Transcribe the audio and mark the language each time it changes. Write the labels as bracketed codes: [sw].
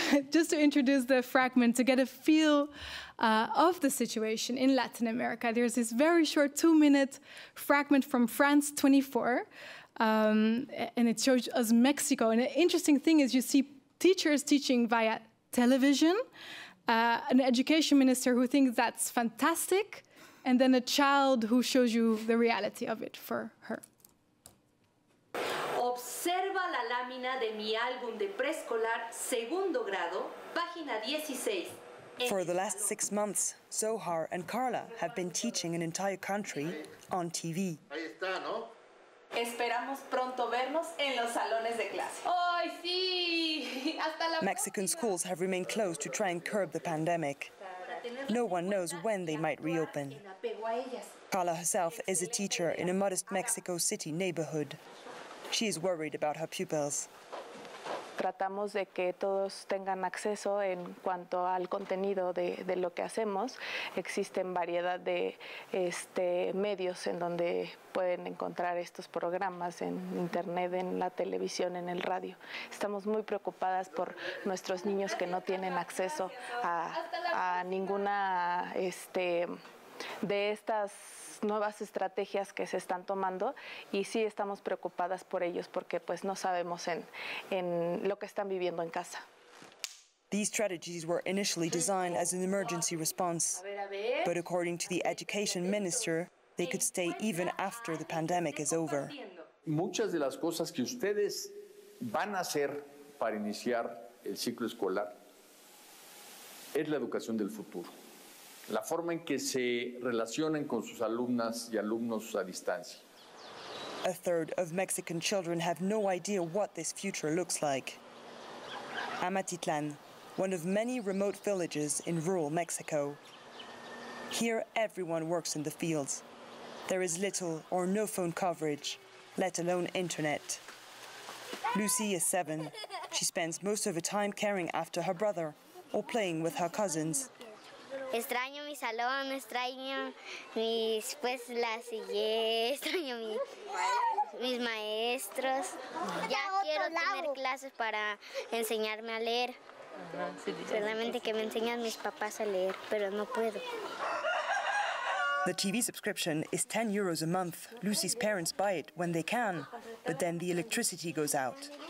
[en] Just to introduce the fragment, to get a feel of the situation in Latin America, there's this very short 2-minute fragment from France 24, and it shows us Mexico. And the interesting thing is you see teachers teaching via television, an education minister who thinks that's fantastic, and then a child who shows you the reality of it for her. [es] Observa la lámina de mi álbum de preescolar, segundo grado, página 16. [en] For the last 6 months, Zohar and Carla have been teaching an entire country on TV. [es] Ahí está, ¿no? Esperamos pronto vernos en los salones de clase. ¡Ay, sí! Hasta la [en] Mexican schools have remained closed to try and curb the pandemic. No one knows when they might reopen. Carla herself is a teacher in a modest Mexico City neighborhood. She is worried about her pupils. [es] Tratamos de que todos tengan acceso en cuanto al contenido de lo que hacemos. Existen variedad de medios en donde pueden encontrar estos programas en internet, en la televisión, en el radio. Estamos muy preocupadas por nuestros niños que no tienen acceso a ninguna de estas nuevas estrategias que se están tomando, y sí estamos preocupadas por ellos porque pues no sabemos en lo que están viviendo en casa. [en] These strategies were initially designed as an emergency response, but according to the education minister, they could stay even after the pandemic is over. [es] Muchas de las cosas que ustedes van a hacer para iniciar el ciclo escolar es la educación del futuro. La forma en que se relacionen con sus alumnas y alumnos a distancia. [en] A third of Mexican children have no idea what this future looks like. Amatitlan, one of many remote villages in rural Mexico. Here, everyone works in the fields. There is little or no phone coverage, let alone internet. Lucy is 7. She spends most of her time caring after her brother or playing with her cousins. [es] Extraño mi salón, extraño la sillé, extraño mis maestros. Ya quiero tener clases para enseñarme a leer. Solamente que me enseñan mis papás a leer, pero no puedo. [en] The TV subscription is €10 a month. Lucy's parents buy it when they can, but then the electricity goes out.